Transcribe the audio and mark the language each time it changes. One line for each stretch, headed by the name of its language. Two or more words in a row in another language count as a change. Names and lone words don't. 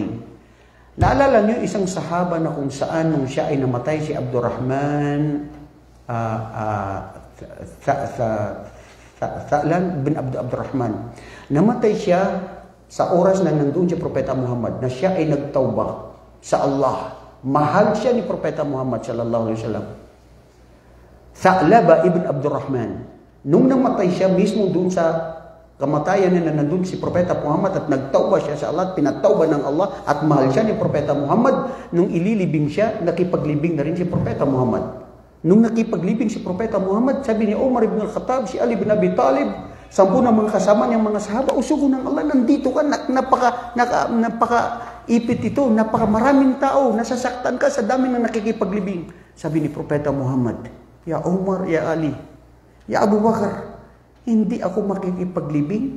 Filipino: Naalala niyo isang sahaba na kung saan nung siya ay namatay, si Abdurrahman Tha'lan bin Abdurrahman. Namatay siya sa oras na nandoon si Propeta Muhammad na siya ay nagtawba sa Allah. Mahal siya ni Propeta Muhammad
Arabic: صلى الله عليه وسلم.
Filipino: Tha'laba ibn Abdurrahman. Nung namatay siya mismo doon sa kamatayan na nandun si Propeta Muhammad at nagtawba siya sa Allah at pinatawba ng Allah at mahal siya ni Propeta Muhammad. Nung ililibing siya, nakipaglibing na rin si Propeta Muhammad. Nung nakipaglibing si Propeta Muhammad, sabi ni Umar ibn al-Khattab, si Ali ibn Abi Talib, 10 ng mga kasama niyang mga sahaba, usugo ng Allah, nandito ka, napaka-ipit ito, napaka-maraming tao, nasasaktan ka sa dami ng nakikipaglibing. Sabi ni Propeta Muhammad, Ya Umar, Ya Ali, Ya Abu Bakar, hindi ako makikipaglibing.